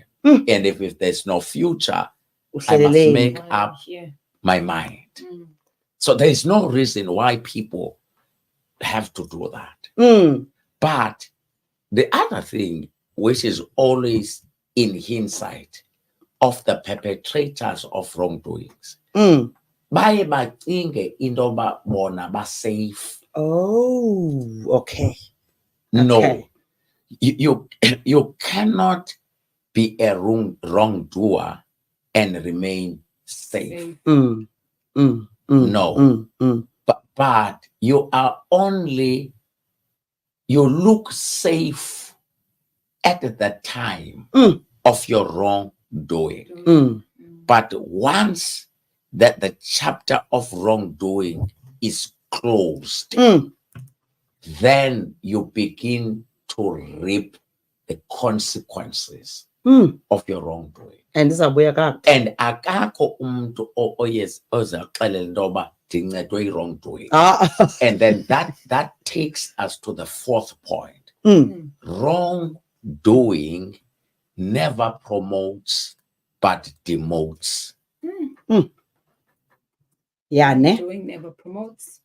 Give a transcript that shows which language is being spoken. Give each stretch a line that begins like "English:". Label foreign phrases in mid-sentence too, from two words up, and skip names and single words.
English: And if there's no future, I must make up my mind. So there is no reason why people have to do that. But the other thing, which is always in hindsight of the perpetrators of wrongdoings,
Xhosa: baye bacinge into yoba bona ba-safe.
English: Oh, okay. No, you cannot be a wrongdoer and remain safe. No, but you are only, you look safe at the time of your wrongdoing. But once that the chapter of wrongdoing is closed, then you begin to reap the consequences of your wrongdoing. And
Xhosa: akakho umntu ozaxelela into yoba ndincedwe yi-wrongdoing.
English: And then that takes us to the fourth point. Wrongdoing never promotes but demotes. Yeah, ne? Doing never promotes,